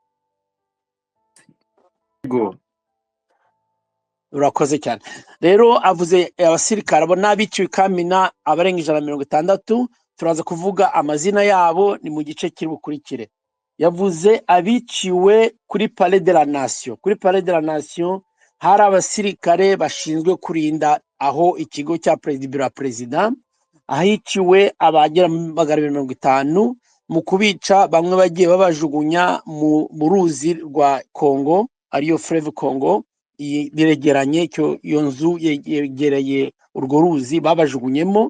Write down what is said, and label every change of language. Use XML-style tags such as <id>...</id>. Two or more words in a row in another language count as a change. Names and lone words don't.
<rw>Go. Urakoze cyane. Rero avuze abasirikare abo n'abiciwe Kamina abarenga 160, turaza kuvuga amazina yabo ni mu gice kiri bukurikire. Yavuze abiciwe kuri Palais de la Nation. Kuri Palais de la Nation hari abasirikare bashinzwe kurinda aho ikigo cya president, ahiciwe abagera 250. Mu kubica bamwe bagiye babajugunya mu ruzi rwa Kongo, ariyo Fleuve Congo, biregeranye iyo nzu yegereye urwo ruzi babajugunyemo.</rw>